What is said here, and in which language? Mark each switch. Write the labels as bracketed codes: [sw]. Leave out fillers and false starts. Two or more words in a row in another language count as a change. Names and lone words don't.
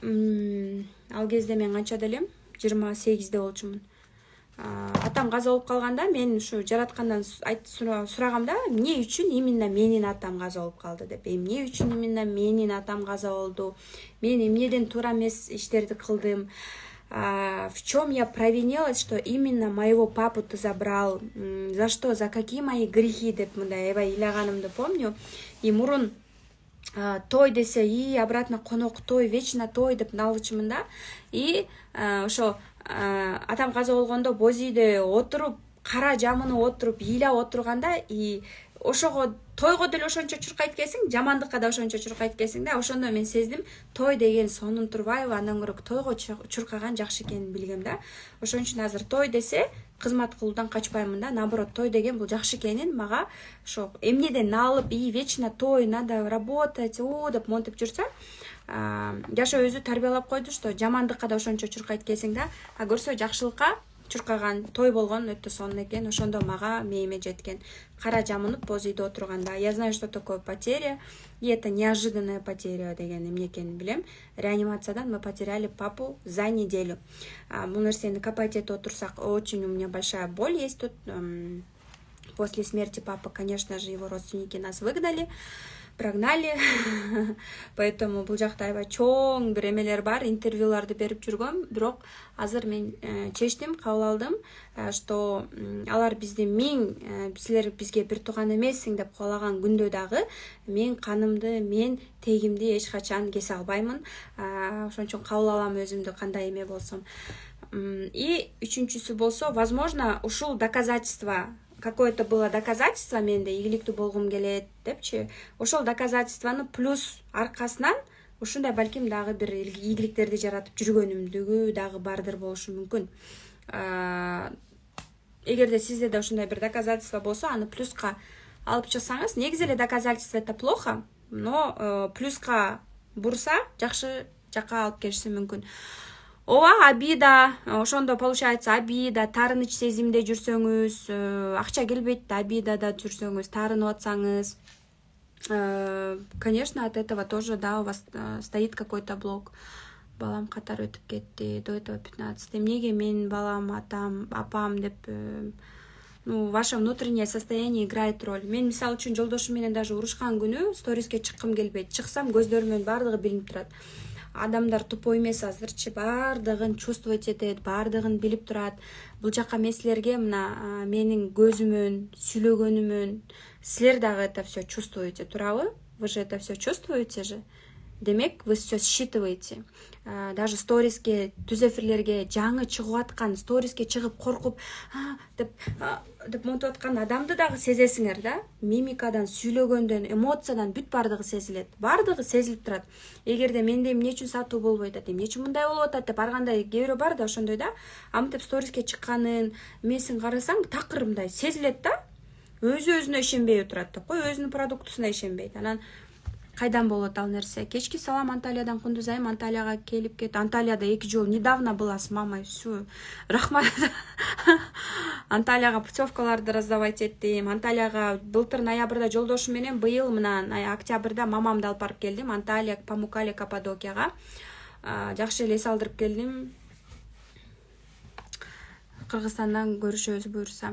[ky] Ал кезде мен канчада элем? 28-де болчумун. Атам каза болуп калганда мен ушу жараткандан сурагамда, эмне үчүн именно менин атам каза болуп калды деп. Эмне үчүн именно менин атам каза болду? Мен эмнеден туура эмес иштерди кылдым? [ru] В чем я провинилась, что именно моего папу ты забрал? За что? За какие мои грехи? [ky] Деп мындай эбай ыйлаганымды помню. И мурун той десе, [ru] и обратно [ky] конок той, вечно той деп налычымын да. И ошо атам каза болгондо боз үйдө отуруп, кара жамыны отуруп, ыйлап отурганда, и ошого тойго деле ошончо чуркайт экенсиң, жамандыкка да ошончо чуркайт экенсиң да. Ошондо мен сездим, той деген сонун турбайбы, андан көрө тойго чуркаган жакшы экенин билгем да. Ошон үчүн азыр той десе кызмат кылуудан качпаймын да. Наоборот, той деген бул жакшы экенин мага ошо эмнеден налып, [ru] и вечно той, надо работать, [ky] деп монтип жүрсөм, жашоо өзү тарбиялап койду, что жамандыкка да ошончо чуркайт экенсиң да. А көрсө жакшылыкка чуркаган той болгон өтө сонун экен. Ошондо мага мээме жеткен. Кара жамынып боз үйдө отурганда. [ru] Я знаю, что такое потеря, и это неожиданная потеря [ky] деген эмне экенин билем. [ru] Реанимациядан мы потеряли папу за неделю. [ky] Бул нерсени копать этип отурсак, [ru] очень у меня большая боль есть тут. После смерти папы, конечно же, его родственники нас выгнали, прогнали. [ky] Поэтому бул жакта аябай чоң бир эмелер бар, интервьюларды берип жүргөм. Бирок азыр мен чечтим, кабыл алдым, что алар бизди силер бизге бир тууган эмессиң деп коолаган күндө дагы мен канымды, мен тегимди эч качан кесе албаймын. Ошон үчүн кабыл алам өзүмдү кандай эме болсом. И үчүнчүсү болсо, возможно, ушул доказательство, [ru] какое-то было доказательство [ky] менде ийгиликтүү болгум келет депчи. Ошол доказательствону плюс аркасынан ушундай балким дагы бир ийгиликтерди жаратып жүргөнүмдүгү дагы бардыр болушу мүмкүн. Эгерде сизде да ушундай бир доказательство болсо, аны плюска алып чыксаңыз, негизи эле [ru] доказательство это плохо, но [ky] плюска бурса жакшы жакка алып келиши мүмкүн. Ооба, обида, ошондо [ru] получается обида, [ky] таарыныч сезимде жүрсөңүз, акча келбейт да, обидада жүрсөңүз, таарынып атсаңыз, [ru] конечно, от этого тоже, да, у вас стоит какой-то блок. [ky] Балам катар өтүп кетти, [ru] до этого 15. [ky] Эмнеге мен балам, атам, апам деп, [ru] ваше внутреннее состояние играет роль. [ky] Мен мисалы үчүн жолдошум менен даже урушкан күнү сториске чыккым келбейт. Чыксам көздөрүмөн бардыгы билинип турат. Адамдар тупой эмес азырчы, бардыгын чувствовать этет, бардыгын билип турат. Бул жака мен силерге мына менин көзүмөн, сүйлөгөнүмөн, силер дагы [ru] это все чувствуете, [ky] туурабы? [ru] Вы же это все чувствуете же? Демек, вы все считываете. [ky] Даже сториске, түз эфирлерге жаңы чыгып аткан, сториске чыгып коркуп, деп монтип аткан адамды дагы сезесиңер да. Мимикадан, сүйлөгөндөн, эмоциядан бүт бардыгы сезилет. Бардыгы сезилип турат. Эгерде менде эмне үчүн сатуу болбойт атат, эмне үчүн мындай болуп атат деп аргандай кээ бирөө бар да ошондой да. Амтып сториске чыкканын, эмесин карасаң, такыр мындай сезилет да. Өзүнө ишенбей отурат деп кой, өзүнүн продуктусуна ишенбейт. Анан кайдан болот ал нерсе? Кечки салам Анталиядан Кундузайым, Анталияга келип кет. Анталияда 2 жол [ru] недавно была с мамой. Всё. [ky] Рахмат. Анталияга путевкаларды раздавать эттим. Анталияга былтыр ноябрда жолдошум менен, быйыл мына октябрда мамамды алып барып келдим. Анталия, Памукале, Каппадокияга. Жакшы эле эс алдырып келдим. Кыргызстандан көрүшөбүз буюрса.